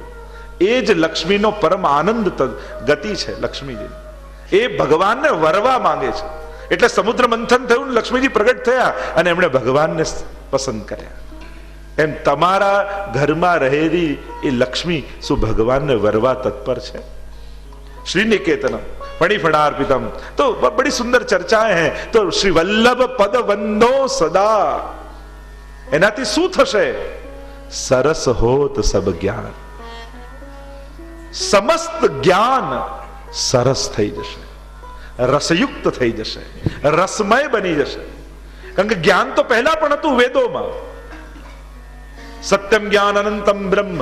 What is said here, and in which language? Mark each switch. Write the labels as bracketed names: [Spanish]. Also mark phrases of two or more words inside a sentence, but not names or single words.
[Gujarati] એ જ લક્ષ્મીનો પરમ આનંદ ગતિ છે. લક્ષ્મીજી એ ભગવાનને વરવા માંગે છે. એટલે સમુદ્ર મંથન થયું, લક્ષ્મીજી પ્રગટ થયા અને એમણે ભગવાનને પસંદ કર્યા. એમ તમારા ઘરમાં રહેલી એ લક્ષ્મી શું ભગવાનને વરવા તત્પર છે? [Sanskrit] श्री निकेतनम फणिफणार्पितम. [Hindi] तो बड़ी सुंदर चर्चाएं हैं. [Braj] तो श्री वल्लभ पद वंदो सदा, [Gujarati] एनाथी શું થશે? [Braj] सरस होत सब ज्ञान, [Gujarati] સમસ્ત જ્ઞાન સરસ થઈ જશે, રસયુક્ત થઈ જશે, રસમય બની જશે. કારણ કે જ્ઞાન તો પહેલા પણ હતું વેદોમાં. [Sanskrit] सत्यम ज्ञान अनंतम ब्रह्म.